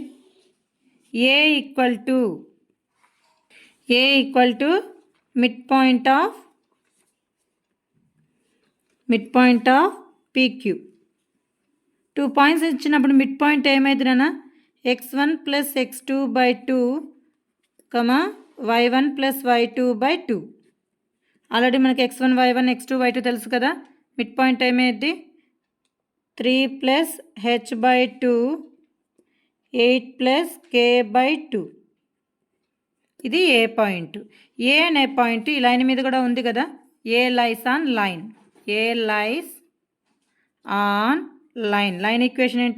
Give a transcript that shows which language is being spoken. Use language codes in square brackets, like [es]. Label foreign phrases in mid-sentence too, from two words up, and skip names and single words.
[en] A equal to mid point of PQ. [te] 2 పాయింట్స్ ఇచ్చినప్పుడు [en] mid point [te] ఏమైంది నాన్న? [en] x1 plus x2/2 y1 plus y2/2. [te] ఆల్రెడీ మనకి x1 y1 x2 y2 తెలుసు కదా. [en] mid point [te] ఏమైంది? [en] 3 plus h/2 8 plus k/2. [te] ఇది ఏ పాయింట్. ఏ అనే పాయింట్ ఈ లైన్ మీద కూడా ఉంది కదా. [en] A lies on line. line equation [te] ఏంటి?